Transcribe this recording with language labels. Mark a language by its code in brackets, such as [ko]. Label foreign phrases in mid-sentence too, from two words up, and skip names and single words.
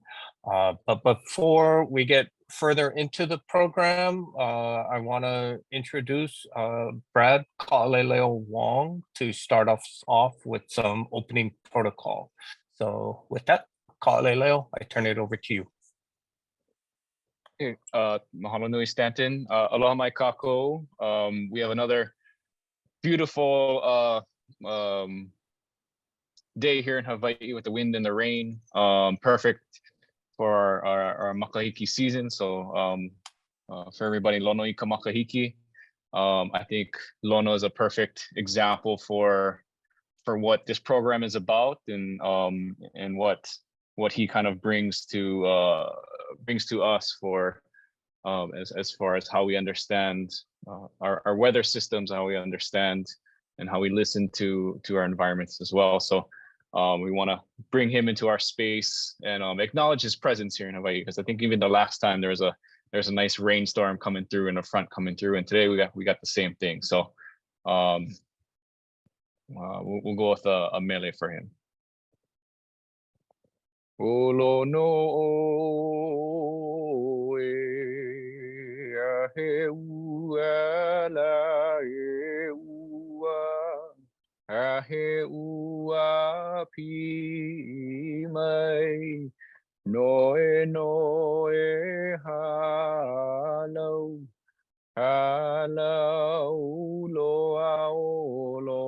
[en] But before we get further into the program, I want to introduce Brad Ka'aleleo Wong to start us off with some opening protocol. So with that, Ka'aleleo, I turn it over to you. [haw] Hey, mahalo nui Stanton. Aloha mai kako. [en] We have another beautiful day here in Hawaii with the wind and the rain. Perfect for our makahiki season. So for everybody, [haw] lono ika makahiki. [en] I think lono is a perfect example for what this program is about and what he kind of brings to us for as far as how we understand our weather systems, how we understand and how we listen to our environments as well. So we want to bring him into our space and acknowledge his presence here in Hawaii, because I think even the last time there's a nice rainstorm coming through and a front coming through, and today we got the same thing. So we'll go with a mele for him. [haw] Olo no e ahe ua la e ua ahe ua pi mai no e halau halau loa o